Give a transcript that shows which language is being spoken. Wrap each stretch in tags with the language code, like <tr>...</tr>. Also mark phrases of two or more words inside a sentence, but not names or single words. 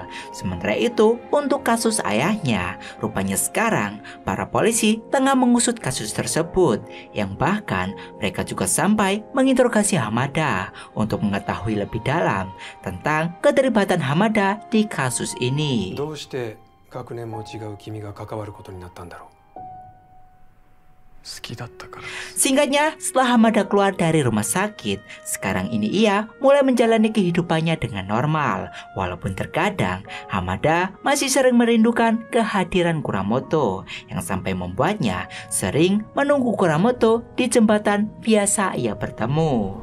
<id>Sementara itu, untuk kasus ayahnya, rupanya sekarang para polisi tengah mengusut kasus tersebut, yang bahkan mereka juga sampai menginterogasi Hamada untuk mengetahui lebih dalam tentang keterlibatan Hamada di kasus ini.</id> <ja>どうして学年も違う君が関わることになったんだろう。好きだったから。</ja> <id>Singkatnya, setelah Hamada keluar dari rumah sakit, sekarang ini ia mulai menjalani kehidupannya dengan normal. Walaupun terkadang Hamada masih sering merindukan kehadiran Kuramoto yang sampai membuatnya sering menunggu Kuramoto di jembatan biasa ia bertemu.</id>